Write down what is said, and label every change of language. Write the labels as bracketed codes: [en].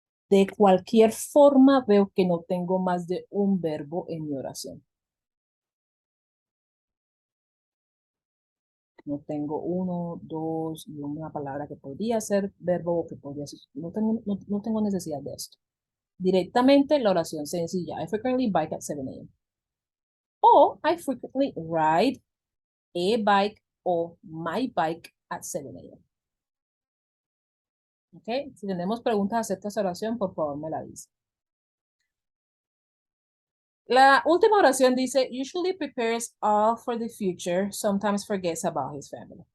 [es] De cualquier forma, veo que no tengo más de un verbo en mi oración. No tengo uno, dos y una palabra que podría ser verbo o que podría ser. No tengo necesidad de esto. Directamente la oración sencilla. [en] I frequently bike at 7 a.m. O I frequently ride a bike o my bike at 7 a.m. [es] ¿Ok? Si tenemos preguntas acerca de esta oración, por favor me la dice. La última oración dice, [en] usually prepares all for the future, sometimes forgets about his family.